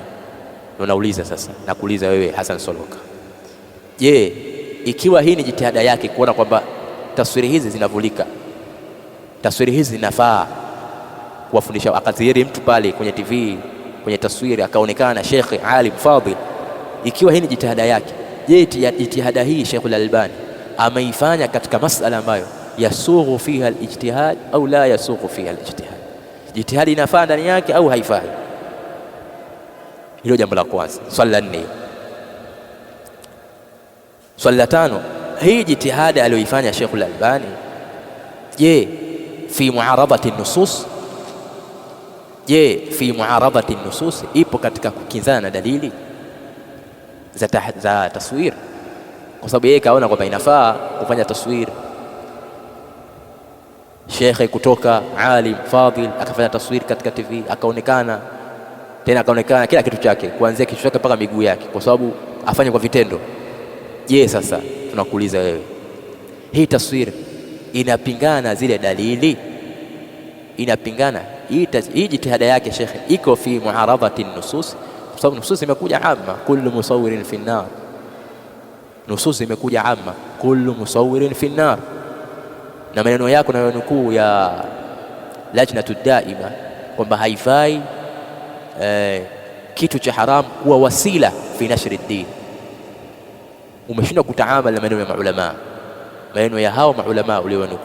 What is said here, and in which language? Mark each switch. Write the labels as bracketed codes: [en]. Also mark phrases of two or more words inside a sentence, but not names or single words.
[sw] Unauliza sasa, nakuuliza wewe Hassan Soloka, je, ikiwa hii ni jitihada yake kuona kwamba taswiri hizi zinavulika, taswiri hizi zinafaa kuwafundisha, akadhihiri mtu pale kwenye TV, kwenye taswiri akaonekana Sheikh [ar] عالم فاضل, [sw] ikiwa hii ni jitihada yake, je, jitihada hii Sheikh al-Albani ameifanya katika masala ambayo [ar] يسوغ فيها الاجتهاد [sw] au [ar] لا يسوغ فيها الاجتهاد? [sw] Jitihadi inafaa ndani yake au haifai? Hilo jambo la kwanza. Swali la 4. Swali la 5, hii jitihada aliyoifanya Sheikh al-Albani, je, [ar] في معارضة النصوص, [sw] je, [ar] في معارضة النصوص, [sw] ipo katika kukinzana na dalili za taswir? Kwa sababu yeye kaona kwamba inafaa kufanya taswir. Sheikh kutoka [ar] عالم فاضل [sw] akafanya taswir katika TV, akaonekana kila kitu chake kuanzia kichwa chake mpaka miguu yake, kwa sababu afanye kwa vitendo. Je, sasa tunakuuliza wewe, hii taswir inapingana na zile dalili? Inapingana? Hii jitihada yake Sheikh iko [ar] في معارضة النصوص, [sw] kwa sababu nusus imekuja amma, [ar] كل مصور في النار. [sw] Nusus imekuja amma, [ar] كل مصور في النار. [sw] Na maneno yako na nukuu ya [ar] اللجنة الدائمة [sw] kwamba haifai kitu cha haram kuwa wasila [ar] في نشر الدين. [sw] Umeshindwa kutaamala na maneno ya maulama, maneno ya hao maulama ulionukuu.